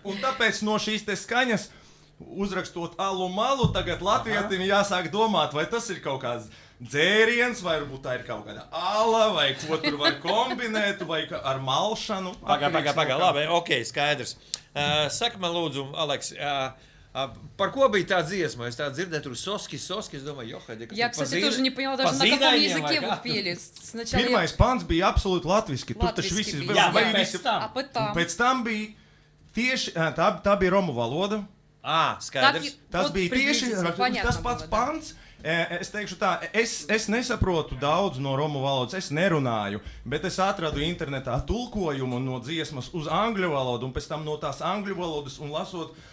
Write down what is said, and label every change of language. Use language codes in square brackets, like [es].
[lv] Un tāpēc no šīs te skaņas, uzrakstot alu malu, tagad latvietim jāsāk domāt, vai tas ir kaut kāds dzēriens, vai varbūt tā ir kaut kāda ala, vai ko tur var kombinēt, vai ar malšanu. Paga, labi, ok, skaidrs. Saka man lūdzu, Aleks, par ko bija tā dziesma? Es tā dzirdēju, tur soskis, es domāju, johai, kas [ru] Я, кстати, тоже не поняла даже, на каком языке вы пели. [lv] Pirmais pants bija absolūti latviski. Tur taču visi bija. Jā, pēc tam bija tieši, tā bija romu valoda. Skaidrs. Tas bija tieši tas pats pants. Es teikšu tā, es nesaprotu daudz no romu valodas, es nerunāju, bet es atradu internetā tulkojumu no dziesmas uz angļu valodu, un pēc tam no tās angļu valodas un lasot